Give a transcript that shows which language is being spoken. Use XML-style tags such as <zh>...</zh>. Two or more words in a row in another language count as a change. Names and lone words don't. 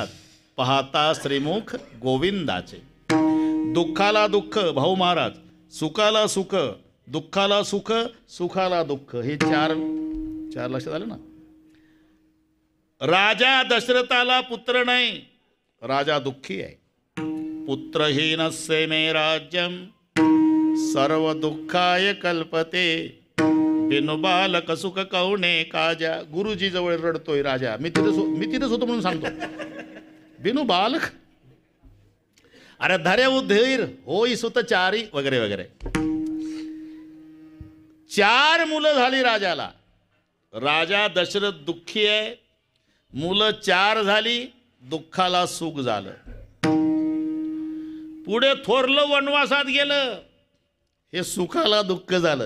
<mr>पाहता श्रीमुख गोविंदाचे. दुःखाला दुःख भाऊ महाराज, सुखाला सुख, दुःखाला सुख, सुखाला दुःख. हे चार लक्षात आलं ना. राजा दशरथाला पुत्र नाही, राजा दुःखी आहे.</mr> <sa>पुत्रहीनस्य मे राज्यम सर्व दुःखाय कल्पते,</sa> <awa>बिनु बालक सुख कवणे काजा.</awa> <mr>गुरुजी जवळ रडतोय राजा. मी तिथंच होतो म्हणून सांगतो.</mr> <awa>बिनु बालक, अरे धरे उधीर होई सुत चारी</awa> <mr>वगैरे वगैरे. 4 मुलं झाली राजाला. राजा दशरथ दुःखी आहे. मुलं 4 झाली, दुःखाला सुख झालं. पुढे थोरलं वनवासात गेलं, हे सुखाला दुःख झालं.</mr>